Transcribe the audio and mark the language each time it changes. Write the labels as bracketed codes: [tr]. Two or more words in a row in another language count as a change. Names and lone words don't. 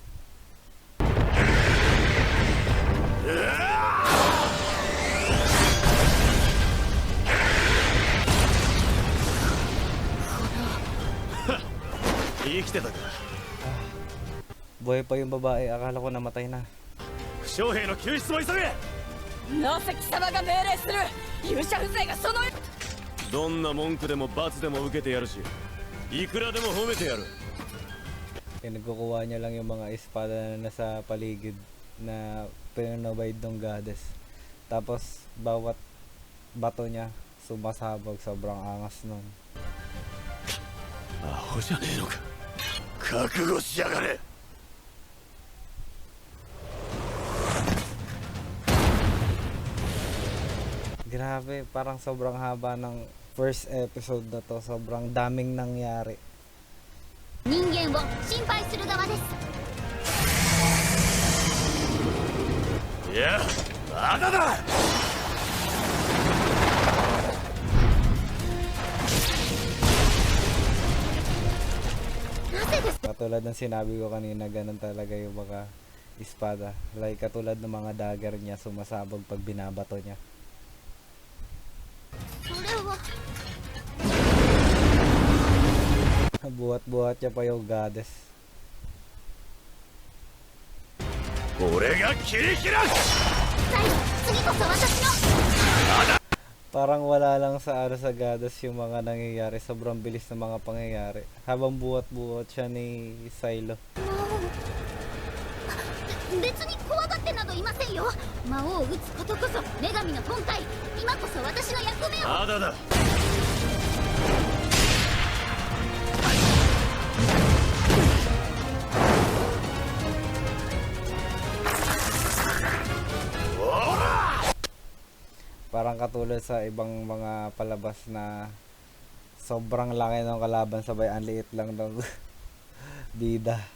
[ja] Ha! 生きてたか。 [tl] Buhay pa yung babae. Akala ko namatay na. [ja] 負傷兵の救出を急げ。なぜ貴様が命令する。勇者風情がそのどんな文句でも罰でも受けてやるし、いくらでも褒めてやる。 [tl] Pinagkukuha niya lang yung mga espada na nasa paligid na pinanabay ng goddess. Tapos bawat bato niya sumasabog, sobrang angas nun. [ja] アホじゃねえのか。覚悟しやがれ。 [tl] Grabe, parang sobrang haba ng [en] first episode [tl] na to. Sobrang daming nangyari. [ja] 人間を心配する側です。いや、まだだ。なぜです？ [tl] Katulad ng sinabi ko kanina, ganun talaga yung mga espada. Like katulad ng mga dagger niya, sumasabog pag binabato niya. [ja] それは [tl] Buhat-buhat niya pa yung goddess. [ja] 俺が切り開く。最後、次こそ私の。 [tl] Parang wala lang sa sa goddess yung mga nangyayari. Sobrang bilis ng mga pangyayari. Habang buhat-buhat siya ni Silo. [ja] 別に怖がってなどいませんよ。魔王を撃つことこそ女神の本体。今こそ私の役目を。まだだ。 [tl] Parang katulad sa ibang mga palabas na sobrang laki ng kalaban, sabay ang liit lang ng bida.